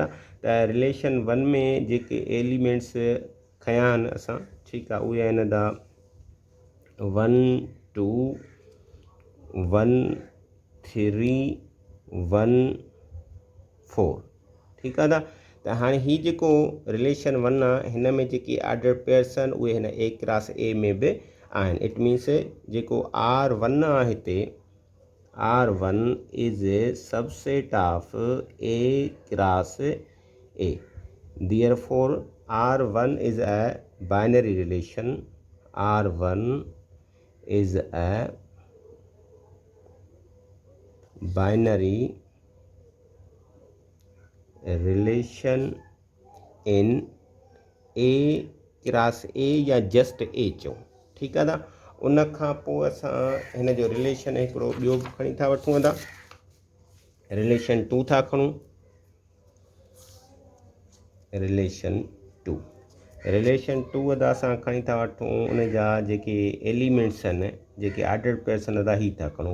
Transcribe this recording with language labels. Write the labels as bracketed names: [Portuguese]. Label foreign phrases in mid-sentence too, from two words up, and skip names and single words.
[Sindhi] त रिलेशन 1 में जेके एलिमेंट्स खया आहिनि असां, ठीकु आहे, उहे आहिनि अदा 1 2 1 3 1 4 ठीकु आहे। त हाणे हीउ जेको रिलेशन 1 आहे हिन में जेकी [English] order pairs [Sindhi] आहिनि उहे हिन [English] A cross A [Sindhi] में बि आहिनि। [English] it means [Sindhi] जेको R1 आहे हिते [English] R1 is a subset of A cross A. Therefore R1 is a binary relation. R1 is a binary relation in A क्रॉस A [Sindhi] या जस्ट A चओ ठीकु आहे ना। उन खां पोइ असां हिन जो रिलेशन हिकिड़ो ॿियो बि खणी था वठूं था, रिलेशन 2 था खणूं। रिलेशन 2 अदा असां खणी था वठूं उन जा जेके एलिमेंट्स आहिनि जेके [English] order pairs [Sindhi] आहिनि अदा ही था खणूं।